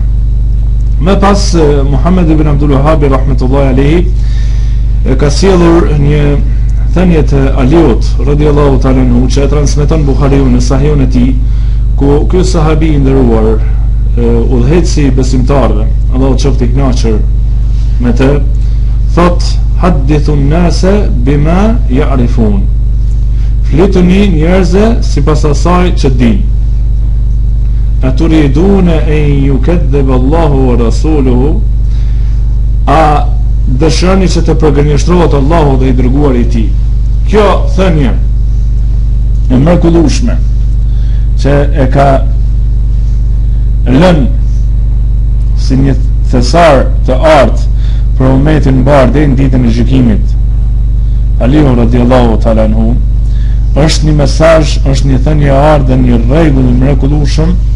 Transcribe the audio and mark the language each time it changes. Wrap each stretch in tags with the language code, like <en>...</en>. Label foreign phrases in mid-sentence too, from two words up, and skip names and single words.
<sq>Më pas Muhammed ibn Abdul Wahhab</sq> <ar>رحمة الله عليه</ar> <sq>ka sjellur një thënie të Aliut</sq> <ar>رضي الله تعالى عنه</ar> <sq>që e transmeton Buhariu në Sahihun e tij, ku ky sahabi i nderuar, udhëheqësi besimtarëve, Allahu qoftë i kënaqur me të, thot:</sq> <ar>"حدثوا الناس بما يعرفون."</ar> <sq>Fletuni njerëzve sipas asaj që din.</sq> <ar>"أتريدون أن يكذب الله ورسوله?"</ar> <sq>A dëshironi që të përgënjeshtrohet Allahu dhe i dërguari i tij? Kjo thënie e mrekullueshme që e ka lënë si një thesar të artë për umetin mbar deri në ditën e gjykimit Aliu</sq> <ar>رضي الله تعالى عنه,</ar> <sq>është një mesazh, është një thënie e ardhe, një rregull i mrekullueshëm</sq>